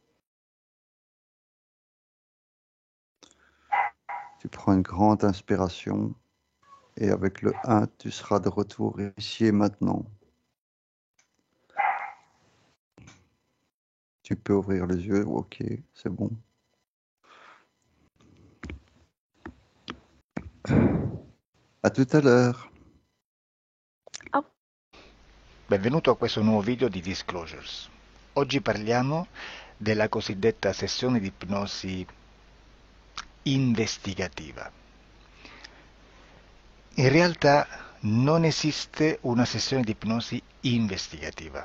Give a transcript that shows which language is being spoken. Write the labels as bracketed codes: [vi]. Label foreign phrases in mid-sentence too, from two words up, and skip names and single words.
[fr] Tu prends une grande inspiration et avec le 1, tu seras de retour ici et maintenant. Tu peux ouvrir les yeux, ok, c'est bon. À tout à l'heure. Ah, [it] Benvenuto a questo nuovo video di Disclosures. Oggi parliamo della cosiddetta sessione di ipnosi investigativa. In realtà non esiste una sessione di ipnosi investigativa.